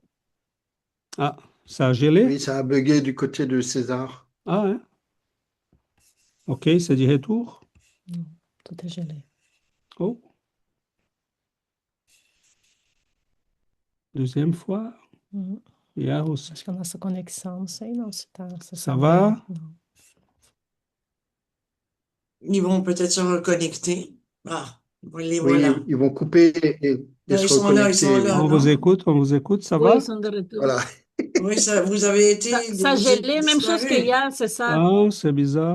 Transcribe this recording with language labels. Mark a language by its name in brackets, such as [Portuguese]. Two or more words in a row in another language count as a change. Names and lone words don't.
[French] Ah, ça a gelé? Oui, ça a bugué du côté de César. Ah, hein? OK, c'est du retour. Non, tout est gelé. Oh, deuxième fois. Mhm. Hier aussi. [Portuguese] Acho que a nossa conexão, não sei não se tá, se [French] Ça [Portuguese] tá [French] va? [Portuguese] bem. Não. [French] Ils vont peut-être se reconnecter. Ah, les Oui, voilà. ils vont couper et Là, se ils sont là, ils sont reconnecter. là, On vous écoute, ça Oui, va? ils sont de retour. Voilà. Oui, ça, vous avez été, Ça a vous êtes gelé, même chose disparu. qu'hier, c'est ça. Ah, c'est bizarre